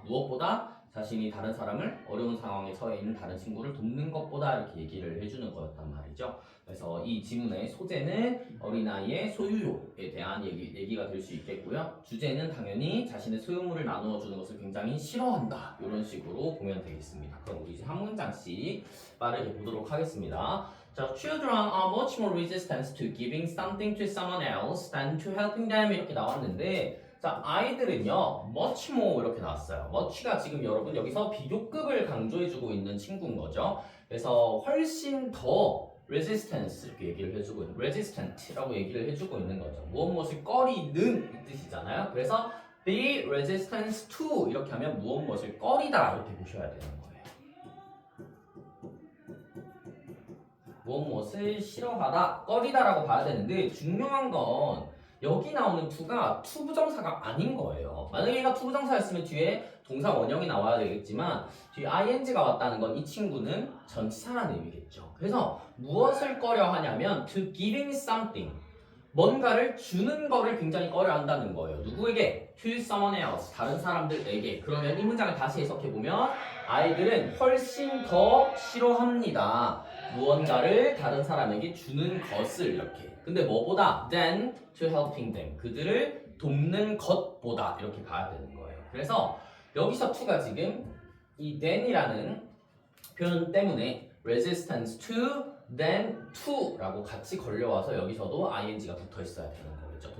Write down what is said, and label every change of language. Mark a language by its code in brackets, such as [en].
[ko] 무엇보다 자신이 다른 사람을 어려운 상황에 처해 있는 다른 친구를 돕는 것보다 이렇게 얘기를 해주는 거였단 말이죠. 그래서 이 지문의 소재는 어린아이의 소유욕에 대한 얘기가 될 수 있겠고요. 주제는 당연히 자신의 소유물을 나누어 주는 것을 굉장히 싫어한다. 이런 식으로 보면 되겠습니다. 그럼 우리 이제 한 문장씩 빠르게 보도록 하겠습니다. [en] 자, children are much more resistant to giving something to someone else than to helping them [ko] 이렇게 나왔는데 자, 아이들은요, [en] much more [ko] 이렇게 나왔어요. much가 지금 여러분 여기서 비교급을 강조해주고 있는 친구인 거죠. 그래서 훨씬 더 resistance 이렇게 얘기를 해주고 있는 resistant라고 얘기를 해주고 있는 거죠. 무엇을 꺼리는 이 뜻이잖아요. 그래서 [en] be resistant to [ko] 이렇게 하면 무엇을 꺼리다 이렇게 보셔야 되는 거예요. 무엇을 싫어하다, 꺼리다라고 봐야 되는데 중요한 건 여기 나오는 to가 투부정사가 아닌 거예요. 만약에 얘가 투부정사였으면 뒤에 동사 원형이 나와야 되겠지만 뒤에 ing가 왔다는 건 이 친구는 전치사라는 의미겠죠. 그래서 무엇을 꺼려하냐면 [en] to giving something [ko] 뭔가를 주는 거를 굉장히 꺼려한다는 거예요. 누구에게? [en] To someone else [ko] 다른 사람들에게. 그러면 이 문장을 다시 해석해보면 아이들은 훨씬 더 싫어합니다. 무언가를 다른 사람에게 주는 것을 이렇게. 근데 뭐보다? [en] Than to helping them. [ko] 그들을 돕는 것보다 이렇게 봐야 되는 거예요. 그래서 여기서 to가 지금 이 than이라는 표현 때문에 [en] resistance to, than to [ko] 라고 같이 걸려와서 여기서도 ing가 붙어 있어야 되는 거겠죠.